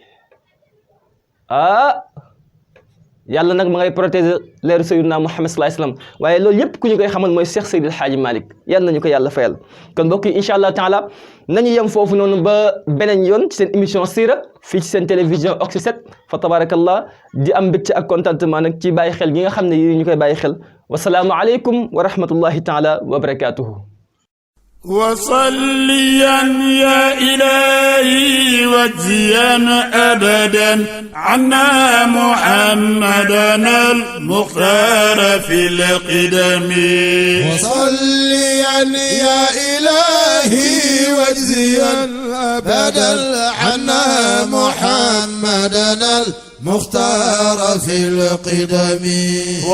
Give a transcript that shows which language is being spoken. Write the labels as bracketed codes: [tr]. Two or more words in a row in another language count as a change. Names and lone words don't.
[wo] yàlla nag ma ngay protéger leeru Seydina Muhammad [ar] صلى الله عليه وسلم [wo] waaye loolu yëpp ku ñu koy xamal mooy Cheikh Seydil Hadji Malick yàlla nañu ko yàlla fayal kon mbokk yi [ar] إن شاء الله تعالى [wo] nañu yem foofu noonu ba beneen yoon ci seen émission siira fii ci seen télévision Oxy 7 fa tabarakallah di am mbégte ak contentement nag ci bàyyi xel gi nga xam ne yi ñu koy bàyyi xel [ar] والسلام عليكم ورحمة الله تعالى وبركاته وصليا يا إلهي واجزيا أبدا عنا محمدا المختار في القدم وصليا يا إلهي واجزيا أبدا عنا محمدا المختار في القدم